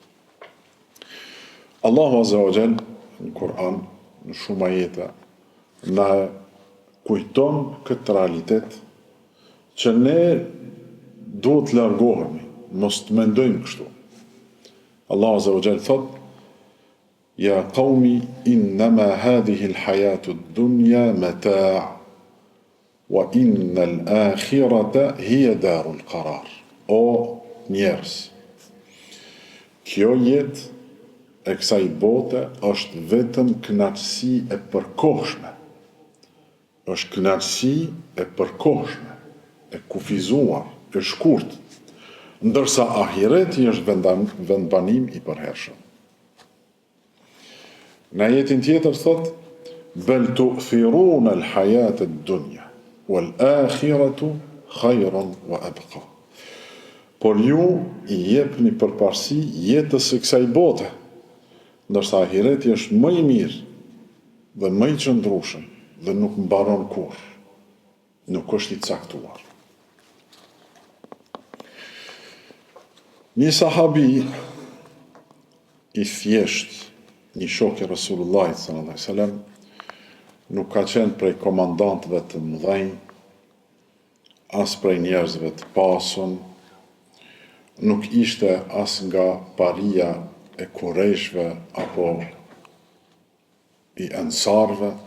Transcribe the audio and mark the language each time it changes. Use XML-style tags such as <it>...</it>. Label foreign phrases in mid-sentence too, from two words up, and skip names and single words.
<ar>الله عز وجل</ar> <sq>në Kur'an, në shumë ajete, na kujton këtë realitet që ne duhet të largohemi, mos të mendojmë kështu.</sq> <ar>الله عز وجل</ar> <sq>thot:</sq> <ar>"يا قوم إنما هذه الحياة الدنيا متاع وإن الآخرة هي دار القرار."</ar> <sq>O njerëz, kjo jetë e kësaj bote është vetëm kënaqësi e përkohshme. Është kënaqësi e përkohshme, e kufizuar, e shkurt, ndërsa ahireti është vendbanim i përhershëm. Në ajetin tjetër thot:</sq> <ar>"بل تؤثرون الحياة الدنيا والآخرة خير وأبقى."</ar> <sq>Por ju i jepni përparësi jetës së kësaj bote, ndërsa ahireti është më i mirë dhe më i qëndrueshëm dhe nuk mbaron kurrë, nuk është i caktuar. Një sahabi i thjesht, një shok i Rasulullahit</sq> <ar>صلى الله عليه وسلم,</ar> <sq>nuk ka qenë prej komandantëve të mëdhenj, as prej njerëzve të pasun, nuk ishte as nga paria e Kurejshve apo i Ensarve,</sq>